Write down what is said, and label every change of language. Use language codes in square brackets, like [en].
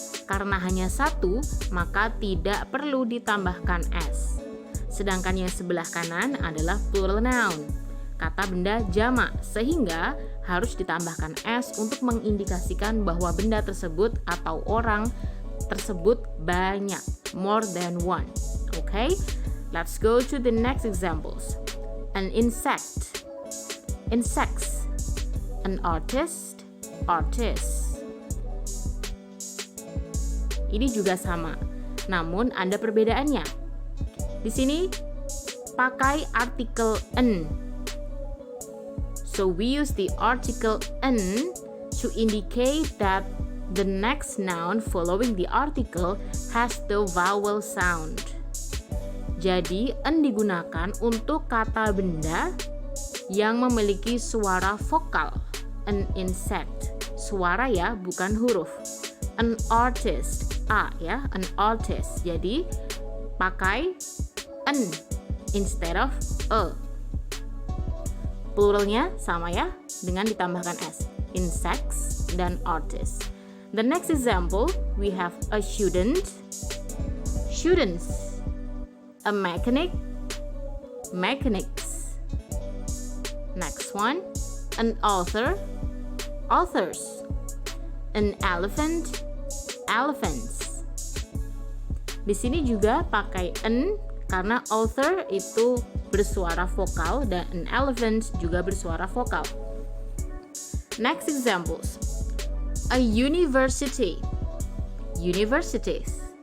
[id] Karena hanya 1, maka tidak perlu ditambahkan s. Sedangkan yang sebelah kanan adalah plural noun, kata benda jamak, sehingga harus ditambahkan s untuk mengindikasikan bahwa benda tersebut atau orang tersebut banyak, [en] more than one. Okay, let's go to the next examples. An insect, insects. An artist, artists. [id] Ini juga sama, namun ada perbedaannya. Di sini pakai artikel an. [en] So we use the article an to indicate that the next noun following the article has the vowel sound. [id] Jadi an digunakan untuk kata benda yang memiliki suara vokal. An insect, suara ya, bukan huruf. An artist, a ya, an artist. Jadi pakai an [en] instead of [id] a. Pluralnya sama ya, dengan ditambahkan s. Insects dan artists. [en] The next example, we have a student, students. A mechanic, mechanics. Next one, an author, authors. An elephant, elephants. [id] Di sini juga pakai an karena author itu bersuara vokal dan an elephant juga bersuara vokal. [en] Next examples. A university, universities.